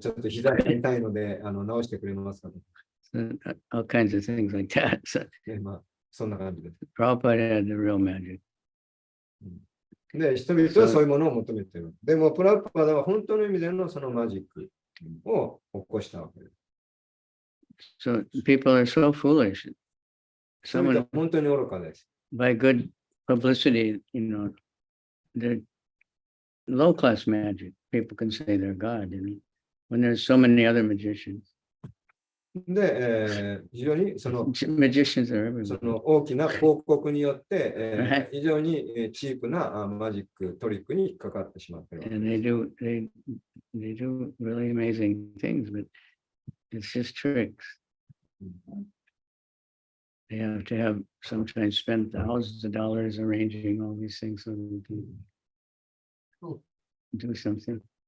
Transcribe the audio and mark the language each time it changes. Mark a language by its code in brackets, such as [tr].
[ja] ちょっと膝が痛いので、直してくれますかと。 [en] So, all kinds of things like that. So [ja] そんな感じです。 [en] Prabhupada had the real magic. [ja] で、人々はそういうものを求めている。でも、プラブパダは本当の意味でのそのマジックを起こしたわけです。 [en] So people are so foolish. Someone, [ja] 本当に愚かです。 [en] By good publicity, you know, they're low-class magic. People can say they're God, you know, when there's so many other magicians. [ja] で、非常にその [en] magicians are everywhere. [ja] その大きな広告によって、非常にチープなマジックトリックに引っかかってしまっている。 [en] And they do really amazing things, but it's just tricks. They have to have sometimes spend thousands of dollars arranging all these things so they can do something.